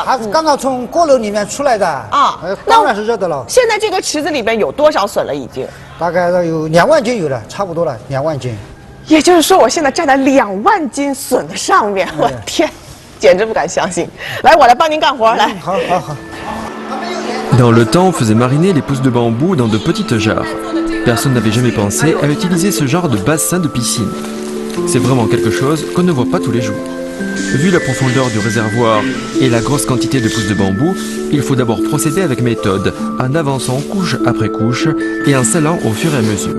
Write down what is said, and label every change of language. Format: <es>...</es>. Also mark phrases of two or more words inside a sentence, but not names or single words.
<zh>它是刚刚从锅炉里面出来的啊，当然是热的了。现在这个池子里面有多少笋了？已经大概有2万斤有了，差不多了2万斤。也就是说，我现在站在2万斤笋的上面，我天，简直不敢相信。来，我来帮您干活，来。好好好。</zh> <fr>Dans le temps, on faisait mariner les pousses de bambou dans de petites jarres. Personne n'avait jamais pensé à utiliser ce genre de bassin de piscine. C'est vraiment quelque chose qu'on ne voit pas tous les jours. Vu la profondeur du réservoir et la grosse quantité de pousses de bambou, il faut d'abord procéder avec méthode, en avançant couche après couche et en scellant au fur et à mesure.</fr>